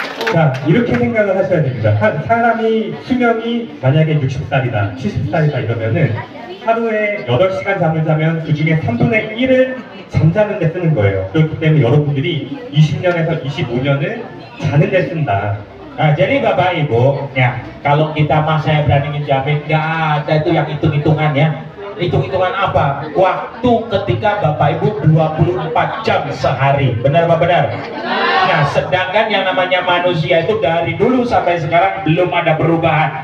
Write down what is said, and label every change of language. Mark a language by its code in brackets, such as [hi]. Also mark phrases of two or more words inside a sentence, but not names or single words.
[ko] 자, 이렇게 생각을 하셔야 됩니다. 사람이 수명이 만약에 60살이다, 70살이다 이러면은 하루에 8시간 잠을 자면 그 중에 3분의 1을 잠자는 데 쓰는 거예요. 그렇기 때문에 여러분들이 20년에서 25년을 자는 데 쓴다. [id] Nah, jadi Bapak Ibu, ya kalau kita mah saya berani ngejamin nggak ada itu yang hitung-hitungan ya. Hitung-hitungan apa? Waktu ketika Bapak Ibu 24 jam sehari. Benar apa benar? Nah, sedangkan yang namanya manusia itu dari dulu sampai sekarang belum ada perubahan.